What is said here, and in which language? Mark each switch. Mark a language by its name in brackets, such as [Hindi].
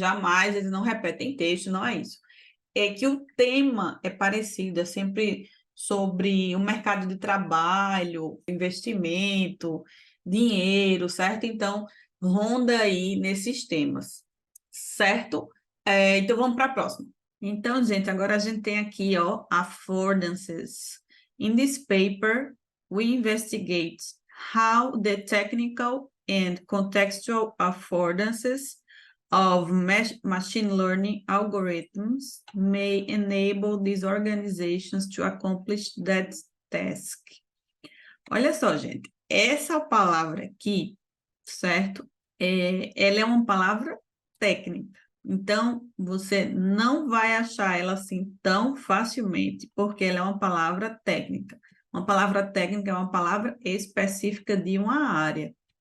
[Portuguese] Jamais eles não repetem texto, não é isso. É que o tema é parecido, é sempre sobre o mercado de trabalho, investimento, dinheiro, certo? Então, ronda aí nesses temas, certo? Então, vamos para a próxima. Então, gente, agora a gente tem aqui, ó, affordances. [English] In this paper, we investigate how the technical and contextual affordances of machine learning algorithms may enable these organizations to accomplish that task. [Portuguese] Olha só, gente, essa palavra aqui, certo? Ela é uma palavra técnica. Então, você não vai achar ela assim tão facilmente, porque ela é uma palavra técnica. Uma palavra técnica é uma palavra específica de uma área.